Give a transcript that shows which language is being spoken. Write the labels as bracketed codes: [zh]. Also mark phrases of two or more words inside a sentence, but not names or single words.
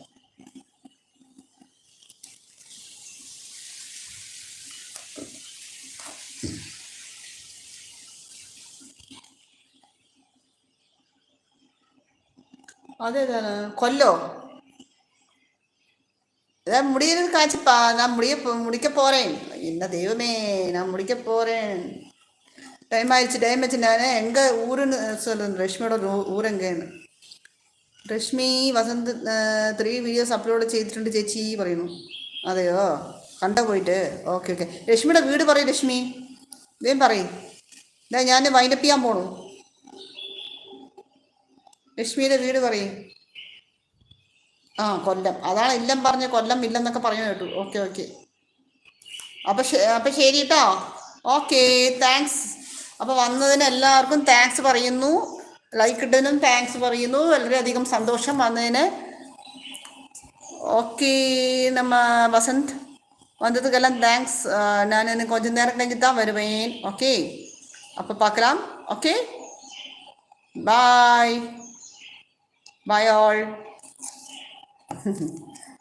[ml] അതേതാണ്? കൊല്ലോ? [ta] முடியறது காய்ச்சிப்பா. நான் முடிக்க போறேன். என்ன தெய்வமே, நான் முடிக்க போறேன். டைம் ஆயிடுச்சு. நான் எங்க ஊருன்னு சொல்லுங்க. [ml] രശ്മിയുടെ ഊര് എങ്കേന്ന്? രശ്മി വസന്ത് 3 വീഡിയോസ് അപ്ലോഡ് ചെയ്തിട്ടുണ്ട് ചേച്ചി പറയുന്നു. അതെയോ? കണ്ടോ പോയിട്ട്? ഓക്കെ. രശ്മിയുടെ വീട് പറയും. രശ്മി വേം പറയും. ഞാൻ വൈൻഡപ്പ് ചെയ്യാൻ പോണു. രശ്മിയുടെ വീട് പറയും. കൊല്ലം. അതാണ് ഇല്ലം പറഞ്ഞ, കൊല്ലം ഇല്ലെന്നൊക്കെ പറഞ്ഞു കേട്ടു. ഓക്കെ. അപ്പം ശരി കേട്ടോ. ഓക്കെ, താങ്ക്സ്. അപ്പോൾ വന്നതിന് എല്ലാവർക്കും താങ്ക്സ് പറയുന്നു. ലൈക്ക് ഇട്ടതിനും താങ്ക്സ് പറയുന്നു. വളരെയധികം സന്തോഷം വന്നതിന്. [ta] ഓക്കെ, നമ്മ വസന്ത് വന്നதுக்கெல்லாம் தேங்க்ஸ். நான் கொஞ்சம் நேரம் கழிஞ்சு தான் வருவேன். ஓகே, அப்போ பார்க்கலாம். ஓகே, [en] bye all.